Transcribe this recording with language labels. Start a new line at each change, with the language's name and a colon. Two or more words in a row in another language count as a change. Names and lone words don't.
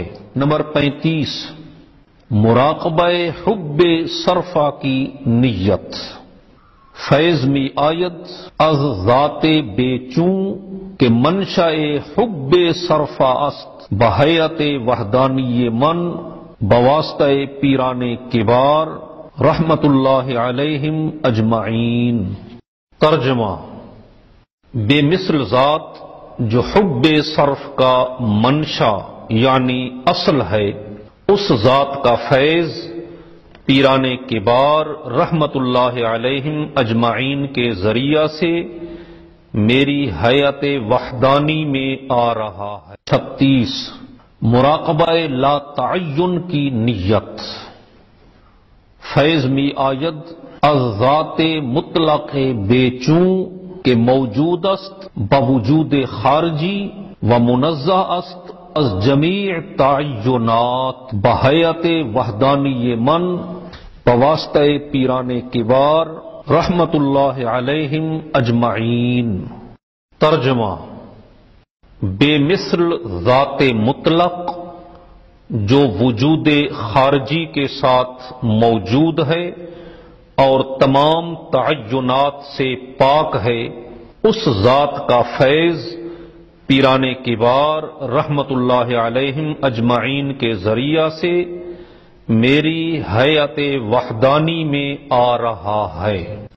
Urdu: نمبر 35، مراقبہ حب صرفہ کی نیت۔
Persian: فیض می آید از ذات بے چوں کہ منشأ حب صرفہ است بحیات وحدانی من بواسطہ پیران کبار
Arabic: رحمت اللہ علیہم اجمعین۔
Urdu: ترجمہ: بے مثل ذات جو حب صرف کا منشا یعنی اصل ہے، اس ذات کا فیض پیران کبار
Arabic: رحمت اللہ علیہم اجمعین
Urdu: کے ذریعہ سے میری حیات وحدانی میں آ رہا ہے۔ 36، مراقبہ لا تعین کی نیت۔
Persian: فیض می آید از ذات مطلق بے چوں کہ موجود است بوجود خارجی و منزہ است از جمیع تعینات بحیات وحدانی من بواسطہ پیران کبار
Arabic: رحمت اللہ علیہم اجمعین۔
Urdu: ترجمہ: بے مثل ذات مطلق جو وجود خارجی کے ساتھ موجود ہے اور تمام تعینات سے پاک ہے، اس ذات کا فیض پیران کبار
Arabic: رحمت اللہ علیہم اجمعین
Urdu: کے ذریعہ سے میری حیات وحدانی میں آ رہا ہے۔